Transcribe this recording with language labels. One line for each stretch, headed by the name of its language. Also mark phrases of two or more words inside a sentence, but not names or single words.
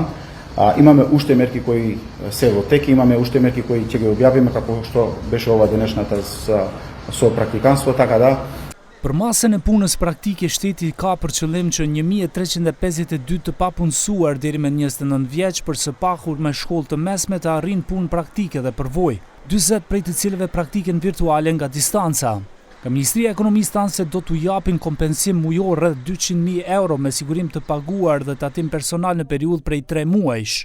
Macedonian: Имаме уште мерки кои се во тек, имаме уште мерки кои ќе ги објавиме како што беше ова денешната со практиканство, така да.
Albanian: Për masën e punës praktike, shteti ka për qëllim që 1352 të papunësuar deri me 29 vjeç për së pakur me shkollë të mesme të arrin punë praktike dhe përvojë, 40 prej të cilëve praktiken virtuale nga distanca. Nga Ministria e Ekonomisë thanë se do t'u japin kompensim mujor rreth 200.000 euro me sigurim të paguar dhe tatim personal në periudhë prej 3 muajsh.